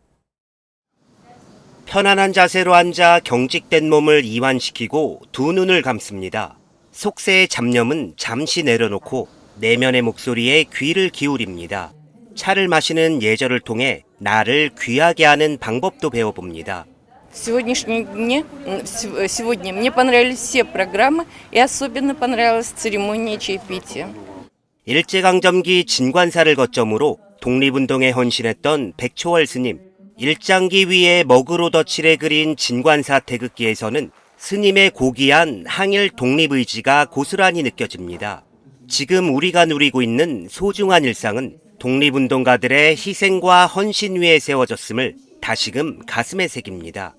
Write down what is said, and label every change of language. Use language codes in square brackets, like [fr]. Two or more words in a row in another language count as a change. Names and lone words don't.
[ko] 편안한 자세로 앉아 경직된 몸을 이완시키고 두 눈을 감습니다. 속세의 잡념은 잠시 내려놓고 내면의 목소리에 귀를 기울입니다. 차를 마시는 예절을 통해 나를 귀하게 하는 방법도 배워봅니다. [ru] Сегодня мне понравились все программы и особенно понравилась церемония чаепития. [ko] 일제강점기 진관사를 거점으로 독립운동에 헌신했던 백초월 스님. 일장기 위에 먹으로 덧칠해 그린 진관사 태극기에서는 스님의 고귀한 항일 독립의지가 고스란히 느껴집니다. 지금 우리가 누리고 있는 소중한 일상은 독립운동가들의 희생과 헌신 위에 세워졌음을 다시금 가슴에 새깁니다.